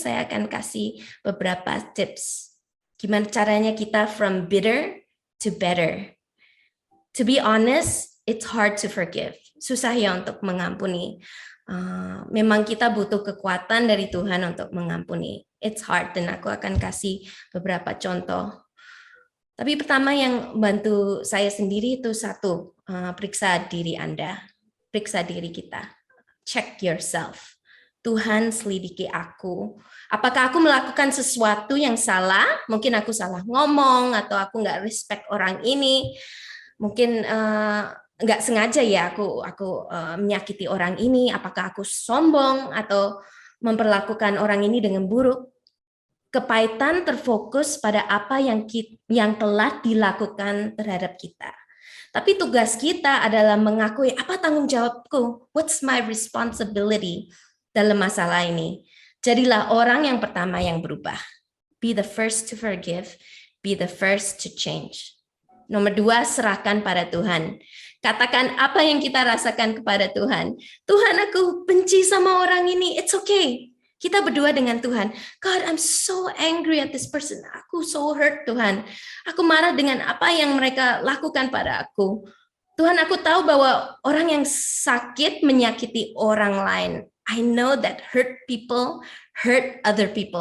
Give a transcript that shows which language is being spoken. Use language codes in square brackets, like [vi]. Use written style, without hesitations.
[id] Saya akan kasih beberapa tips. Gimana caranya kita [en] from bitter to better. To be honest, it's hard to forgive. [id] Susah ya untuk mengampuni. Memang kita butuh kekuatan dari Tuhan untuk mengampuni. [en] It's hard, [id] dan aku akan kasih beberapa contoh. Tapi pertama yang bantu saya sendiri itu satu, periksa diri Anda, periksa diri kita, [en] check yourself. [id] Tuhan, selidiki aku. Apakah aku melakukan sesuatu yang salah? Mungkin aku salah ngomong, atau aku nggak respect orang ini. Mungkin nggak sengaja ya aku menyakiti orang ini. Apakah aku sombong atau memperlakukan orang ini dengan buruk? Kepahitan terfokus pada apa yang telah dilakukan terhadap kita. Tapi tugas kita adalah mengakui apa tanggung jawabku, [en] what's my responsibility [id] dalam masalah ini. Jadilah orang yang pertama yang berubah. [en] Be the first to forgive, be the first to change. [id] Nomor 2, serahkan pada Tuhan. Katakan apa yang kita rasakan kepada Tuhan. Tuhan, aku benci sama orang ini, [en] it's okay. [id] Kita berdua dengan Tuhan. [en] God, I'm so angry at this person. [id] Aku [en] so hurt, [id] Tuhan. Aku marah dengan apa yang mereka lakukan pada aku. Tuhan, aku tahu bahwa orang yang sakit menyakiti orang lain. [en] I know that hurt people hurt other people.